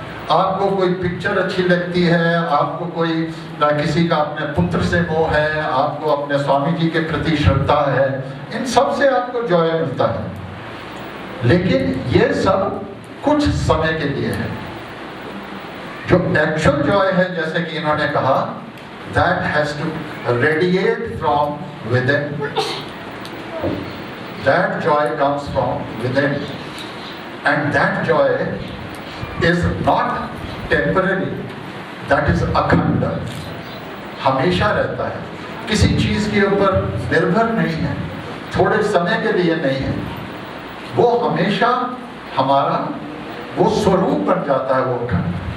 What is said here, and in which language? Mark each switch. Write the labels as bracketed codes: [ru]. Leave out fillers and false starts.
[hi] आपको कोई पिक्चर अच्छी लगती है, आपको कोई किसी का अपने पुत्र से मोह है, आपको अपने स्वामी जी के प्रति श्रद्धा है, इन सब से आपको जॉय मिलता है। लेकिन ये सब कुछ समय के लिए है। जो एक्चुअल जॉय है, जैसे कि इन्होंने कहा, [en] that has to radiate from within. That joy comes from within. And that joy is not temporary, that is [hi] अखंड, हमेशा रहता है, किसी चीज के ऊपर निर्भर नहीं है, थोड़े समय के लिए नहीं है, वो हमेशा हमारा वो स्वरूप बन जाता है, वो अखंड।